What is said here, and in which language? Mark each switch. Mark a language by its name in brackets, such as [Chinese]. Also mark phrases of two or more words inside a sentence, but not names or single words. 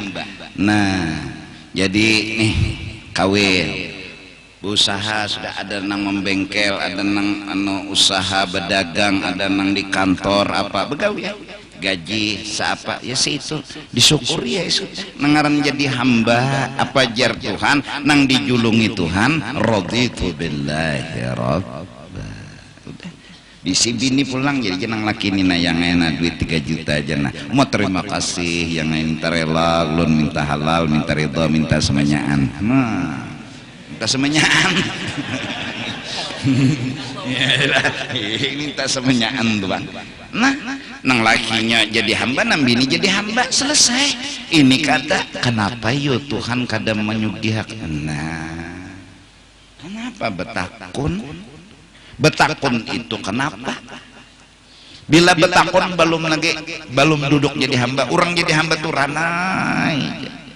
[Banjar] Nah jadi nih kawin usaha sudah ada nang membengkel ada nang usaha berdagang ada nang di kantor apa begawi ya gaji siapa ya situ disyukuri ya nangaran jadi hamba apa jar Tuhan nang dijulungi Tuhan [Arabic] رضيت بالله ربا [Banjar] udah bisi bini pulang jadi jenang laki nina yang enak duit 3 juta aja nah mau terima kasih yang minta rela ulun minta halal minta ridha minta semenyaan minta semenyaan minta semenyaan tuh bang nah nang lakinya jadi hamba nang bini jadi hamba selesai ini kata kenapa yo Tuhan kada menyugih nah kenapa betakun itu kenapa bila betakun belum duduk jadi hamba orang jadi hamba tuh ranai